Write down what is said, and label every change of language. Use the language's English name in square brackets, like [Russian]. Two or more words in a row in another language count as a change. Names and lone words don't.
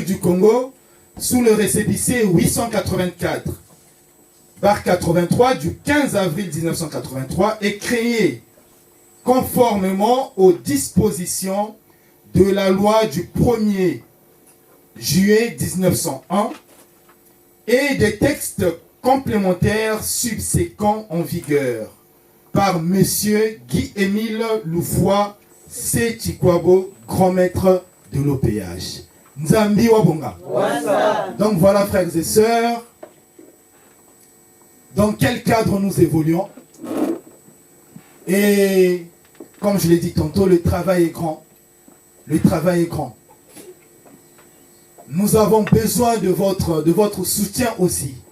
[French] du Congo, sous le récépissé 884 par 83 du 15 avril 1983 est créée conformément aux dispositions de la loi du 1er juillet 1901 et des textes complémentaires subséquents en vigueur par M. Guy-Émile Loufoua Sechikwabo, grand maître de l'OPH. [Kongo] Nzambi Wabonga. [French] Donc voilà, frères et sœurs, dans quel cadre nous évoluons. Et comme je l'ai dit tantôt, le travail est grand. Le travail est grand. nous avons besoin de votre soutien aussi.